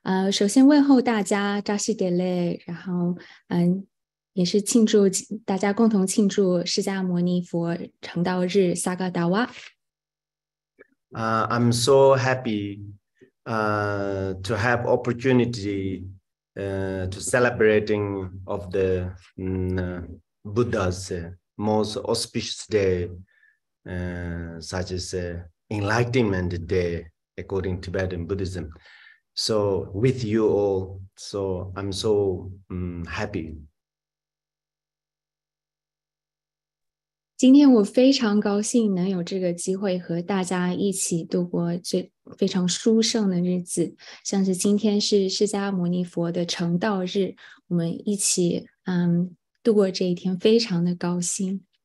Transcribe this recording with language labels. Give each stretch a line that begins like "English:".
Chinese: 首先问候大家扎西德勒，然后也是庆祝大家共同庆祝释迦牟尼佛成道日萨嘎达瓦。
English: I'm so happy to have opportunity to celebrating of the Buddha's most auspicious day, such as Enlightenment Day according to Tibetan Buddhism. So with you all, so I'm so happy.
Chinese: 今天我非常高兴能有这个机会和大家一起度过这非常殊胜的日子，像是今天是释迦牟尼佛的成道日，我们一起度过这一天，非常的高兴。